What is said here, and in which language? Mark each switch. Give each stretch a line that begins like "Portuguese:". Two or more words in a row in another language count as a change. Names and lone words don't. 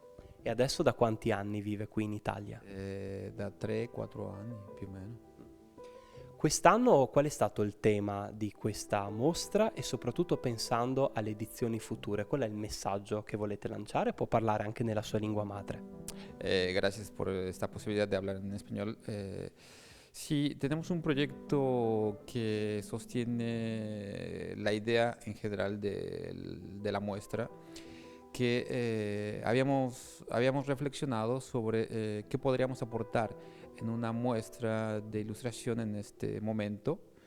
Italian: E adesso da quanti anni vive qui in Italia? Da 3-4 anni più o meno. Quest'anno qual è stato il tema di questa mostra e soprattutto pensando alle edizioni future? Qual è il messaggio che volete lanciare? Può parlare anche nella sua lingua madre.
Spanish: Gracias por esta posibilidad de hablar en español. Sí, tenemos un proyecto que sostiene la idea en general de la muestra, que habíamos reflexionado sobre qué podríamos aportar en una muestra de ilustración en este momento.